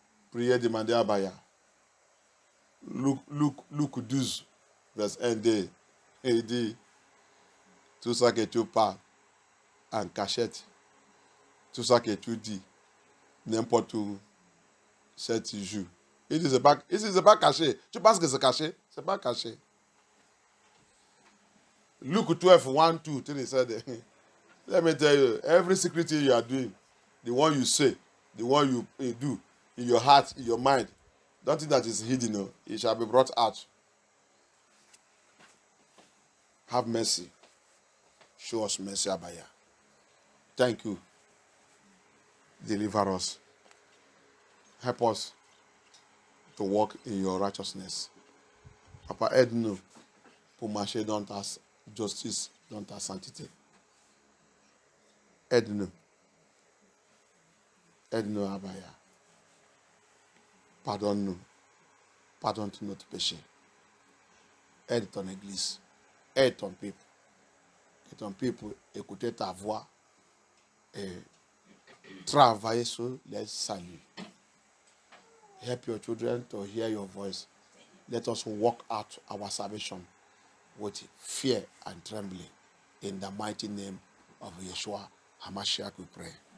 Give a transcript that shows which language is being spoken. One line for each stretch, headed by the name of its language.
French: Priez, demandez à Baya. Luc 12, verset 1, il dit, tout ça que tu parles en cachette, tout ça que tu dis n'importe où, cette joue. Il dit, c'est pas caché. Tu penses que c'est caché? C'est pas caché.
English: Luke 12, 1, 2, 3 said, let me tell you, every secret thing you are doing, the one you say, the one you do, in your heart, in your mind, don't think that is hidden. No. It shall be brought out. Have mercy. Show us mercy, Abaya. Thank you. Deliver us. Help us to walk in your righteousness.
French: Papa, aide-nous pour marcher dans ta justice, dans ta sainteté. Aide-nous. Aide-nous, Abaya. Pardonne-nous. Pardonne tous notre péché. Aide ton Église. Aide ton peuple. Que ton peuple écoute ta voix et travailler sur les saluts.
English: Help your children to hear your voice. Let us walk out our salvation with fear and trembling. In the mighty name of Yeshua HaMashiach we pray.